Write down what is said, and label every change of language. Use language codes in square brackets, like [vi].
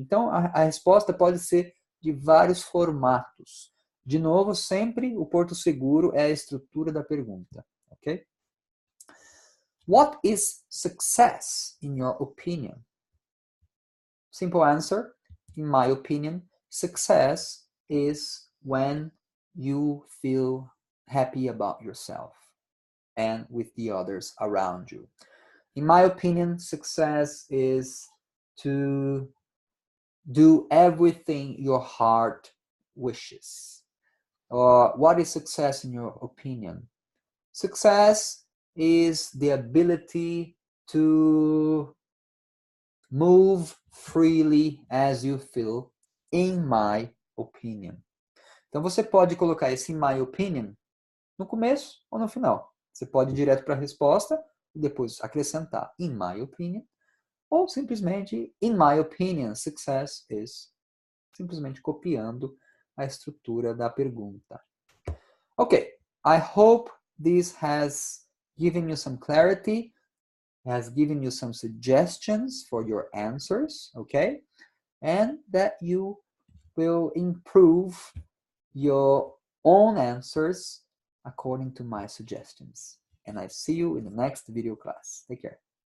[pt] Então, a resposta pode ser de vários formatos. De novo, sempre o porto seguro é a estrutura da pergunta, ok? [en] What is success in your opinion? Simple answer, in my opinion, success is when you feel happy about yourself and with the others around you. In my opinion, success is to do everything your heart wishes. What is success in your opinion? Success is the ability to move freely as you feel, in my opinion. [pt] Então você pode colocar esse [en] in my opinion [pt] no começo ou no final. Você pode ir direto para a resposta e depois acrescentar [en] in my opinion, [pt] ou simplesmente [en] in my opinion, success is, [pt] simplesmente copiando a estrutura da pergunta. [en] Okay, I hope this has given you some clarity, has given you some suggestions for your answers, okay? And that you will improve your own answers according to my suggestions. And I see you in the next video class. Take care.